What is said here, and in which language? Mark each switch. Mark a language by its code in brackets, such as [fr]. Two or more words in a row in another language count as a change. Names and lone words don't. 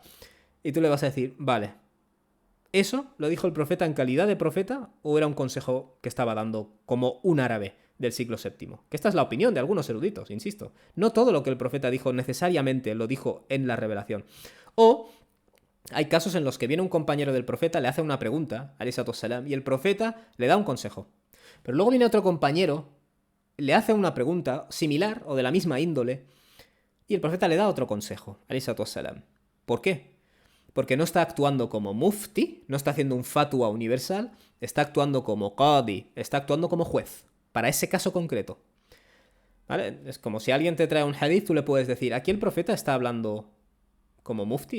[es] Y tú le vas a decir, vale, ¿eso lo dijo el profeta en calidad de profeta o era un consejo que estaba dando como un árabe del siglo VII? Que esta es la opinión de algunos eruditos, insisto. No todo lo que el profeta dijo necesariamente lo dijo en la revelación. O hay casos en los que viene un compañero del profeta, le hace una pregunta, [ar] عليه الصلاة والسلام, [es] y el profeta le da un consejo. Pero luego viene otro compañero, le hace una pregunta similar o de la misma índole, y el profeta le da otro consejo, [ar] عليه الصلاة والسلام. [es] ¿Por qué? Porque no está actuando como mufti, no está haciendo un fatwa universal, está actuando como qadi, está actuando como juez, para ese caso concreto. ¿Vale? Es como si alguien te trae un hadith, tú le puedes decir, ¿aquí el profeta está hablando como mufti?